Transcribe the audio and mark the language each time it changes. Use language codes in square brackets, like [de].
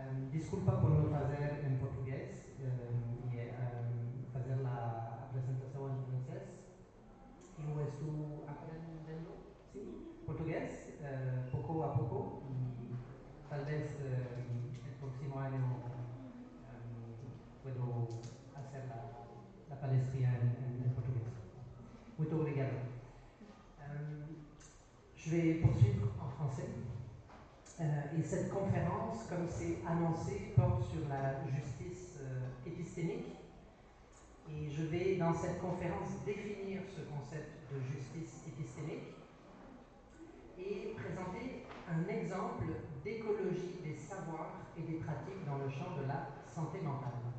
[pt] Desculpa por não fazer em português e fazer a apresentação em francês. Eu estou aprendendo [es] portugués poco a poco y tal vez el próximo año puedo hacer la palestría en portugués. [pt] Muito obrigado. [fr] Je vais poursuivre en français. Et cette conférence, comme c'est annoncé, porte sur la justice épistémique. Et je vais, dans cette conférence, définir ce concept de justice épistémique et présenter un exemple d'écologie des savoirs et des pratiques dans le champ de la santé mentale.